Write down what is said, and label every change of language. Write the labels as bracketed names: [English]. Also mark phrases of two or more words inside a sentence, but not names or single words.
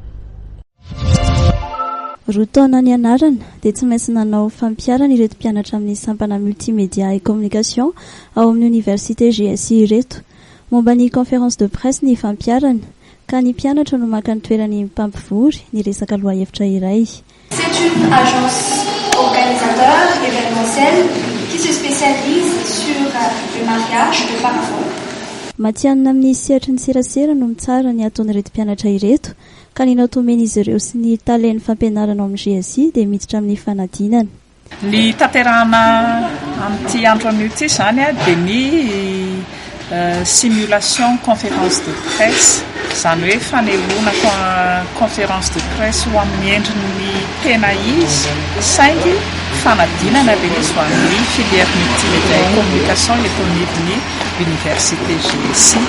[Malagasy] Roa taona ny anarana dia tsy maintsy nanao fampiarana ireto mpianatra amin'ny sampana [French] multimédia et communication [Malagasy] ao amin'ny université GSI ireto. Momba ny [French] conférence de presse [Malagasy] ny fampiarana ka ny mpianatra no maka ny toerany mpampivory ny resaka lohahevitra iray. [French] C'est une agence organisateur événementielle qui se spécialise sur le mariage de parafort. [Malagasy] Matianina amin'ny sehatry ny serasera no mitsara ny ataon'ireto mpianatra ireto ka ny natomeny izy ireo sy ny talen'ny fampianarana ao amin'ny GSI dia miditra amin'ny fanadinana. Ny tanterahana amin'ity andro an'ity zany dia ny [French] simulation conférence de presse [Malagasy] zany hoe fanehoana [French] conférence de presse [Malagasy] ho amin'ny endriny tena izy saingy fanadinana be izy ho amin'ny [French] filière multimédia et communication [Malagasy] eto anivon'ny université GSI.